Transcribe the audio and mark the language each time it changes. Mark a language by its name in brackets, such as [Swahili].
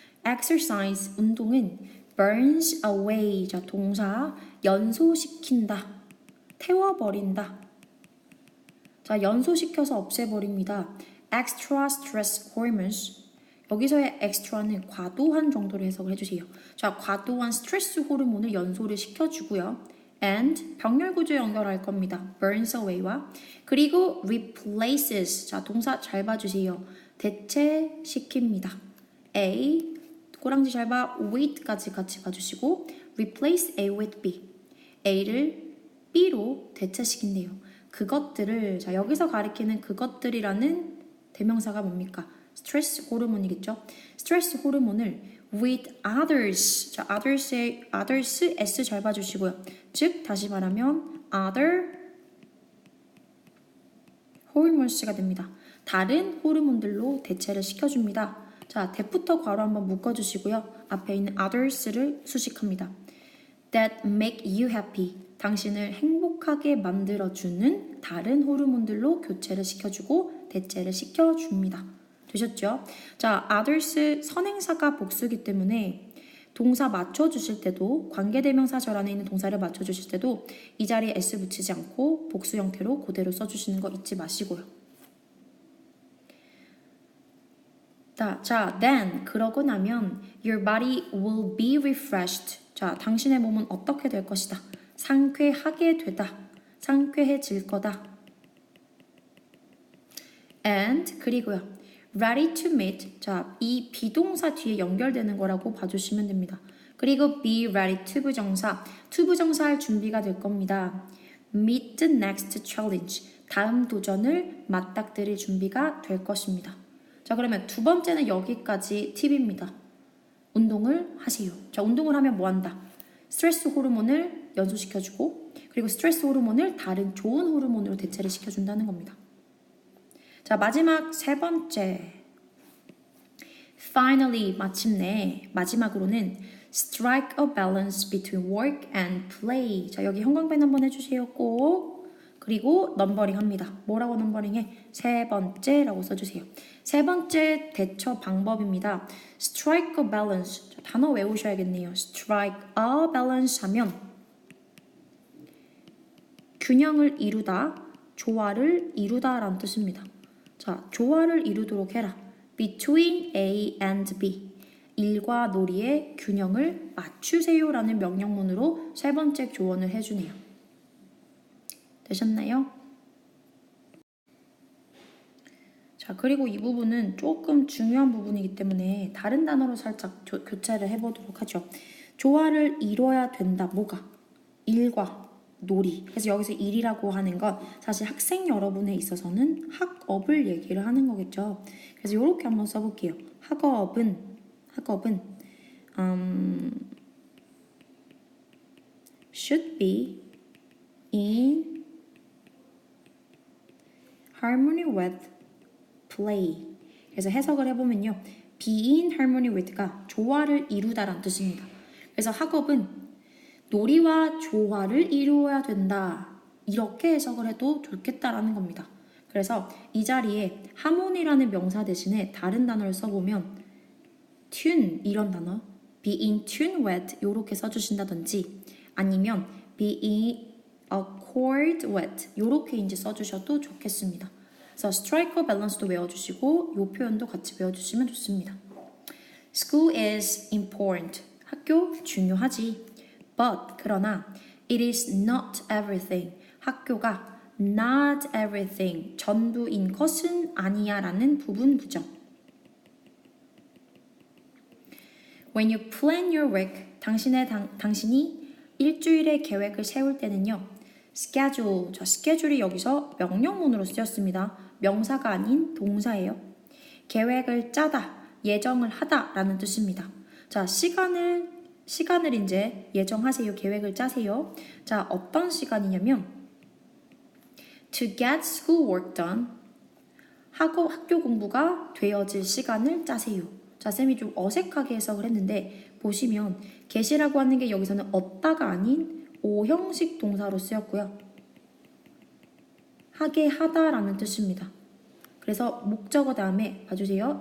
[Korean] exercise, 운동은 [English] burns away, [Korean] 자 동사, 연소시킨다, 태워버린다. 자, 연소시켜서 없애버립니다. [English] extra stress hormones. [Korean] 여기서의 extra는 과도한 정도로 해석을 해주세요. 자, 과도한 스트레스 호르몬을 연소를 시켜주고요. and 병렬 구조 연결할 겁니다. [English] burns away와 그리고 replaces. [Korean] 자, 동사 잘 봐주세요. 대체시킵니다. A 꼬랑지 잘 봐. [English] with까지 같이 봐주시고 replace A with B. [Korean] A를 B로 대체시킨대요. 그것들을 자 여기서 가리키는 그것들이라는 대명사가 뭡니까? 스트레스 호르몬이겠죠. 스트레스 호르몬을 with others. 자 others S 잘 봐주시고요. 즉 다시 말하면 [English] other hormones [Korean] 가 됩니다. 다른 호르몬들로 대체를 시켜줍니다. 자, that부터 괄호 한번 묶어주시고요. 앞에 있는 others를 수식합니다. [English] That make you happy. [Korean] 당신을 행복하게 만들어주는 다른 호르몬들로 교체를 시켜주고 대체를 시켜줍니다. 되셨죠? 자, others 선행사가 복수기 때문에 동사 맞춰주실 때도 관계대명사 절 안에 있는 동사를 맞춰주실 때도 이 자리에 s 붙이지 않고 복수 형태로 그대로 써주시는 거 잊지 마시고요. [English] 자, then [Korean] 그러고 나면 [English] your body will be refreshed. [Korean] 자, 당신의 몸은 어떻게 될 것이다. 상쾌하게 되다. 상쾌해질 거다. [English] and 그리고요. ready to meet. [Korean] 자, 이 비동사 뒤에 연결되는 거라고 봐주시면 됩니다. [English] 그리고 be ready to 부정사. [Korean] to 부정사할 준비가 될 겁니다. [English] meet the next challenge. [Korean] 다음 도전을 맞닥뜨릴 준비가 될 것입니다. 자, 그러면 두 번째는 여기까지 팁입니다. 운동을 하세요. 자, 운동을 하면 뭐 한다? 스트레스 호르몬을 연소시켜주고 그리고 스트레스 호르몬을 다른 좋은 호르몬으로 대체를 시켜준다는 겁니다. 자, 마지막 세 번째. [English] Finally, [Korean] 마침내 마지막으로는 [English] strike a balance between work and play. [Korean] 자, 여기 형광펜 한번 해주세요. 꼭. 그리고 넘버링 합니다. 뭐라고 넘버링해? 세 번째라고 써주세요. 세 번째 대처 방법입니다. [English] strike a balance. [Korean] 자, 단어 외우셔야겠네요. [English] strike a balance [Korean] 하면 균형을 이루다, 조화를 이루다 라는 뜻입니다. 자, 조화를 이루도록 해라. [English] between A and B. [Korean] 일과 놀이의 균형을 맞추세요 라는 명령문으로 세 번째 조언을 해주네요. 되셨나요? 자, 그리고 이 부분은 조금 중요한 부분이기 때문에 다른 단어로 살짝 교체를 해보도록 하죠. 조화를 이뤄야 된다. 뭐가? 일과 놀이. 그래서 여기서 일이라고 하는 건 사실 학생 여러분에 있어서는 학업을 얘기를 하는 거겠죠. 그래서 이렇게 한번 써볼게요. [English] 학업은 should be in harmony with play. [Korean] 그래서 해석을 해보면요. [English] be in harmony with [Korean] 가 조화를 이루다라는 뜻입니다. 그래서 학업은 놀이와 조화를 이루어야 된다. 이렇게 해석을 해도 좋겠다라는 겁니다. 그래서 이 자리에 하모니라는 명사 대신에 다른 단어를 써보면 tune 이런 단어 [English] be in tune with [Korean] 이렇게 써주신다든지 아니면 [English] be in accord with [Korean] 이렇게 이제 써주셔도 좋겠습니다. 그래서 strike a balance도 외워주시고 이 표현도 같이 외워주시면 좋습니다. [English] School is important. [Korean] 학교 중요하지. [English] But [Korean] 그러나 [English] it is not everything. [Korean] 학교가 [English] not everything. [Korean] 전부인 것은 아니야 라는 부분 부정. [English] When you plan your week, [Korean] 당신이 일주일의 계획을 세울 때는요. schedule, 저 schedule이 여기서 명령문으로 쓰였습니다. 명사가 아닌 동사예요. 계획을 짜다, 예정을 하다 라는 뜻입니다. 자, 시간을 이제 예정하세요. 계획을 짜세요. [English] 자, 어떤 시간이냐면 to get schoolwork done. [Korean] 학교 공부가 되어질 시간을 짜세요. 자, 쌤이 좀 어색하게 해석을 했는데 보시면 get이라고 하는 게 여기서는 얻다가 아닌 오형식 동사로 쓰였고요. 하게 하다라는 뜻입니다. 그래서 목적어 다음에 봐주세요.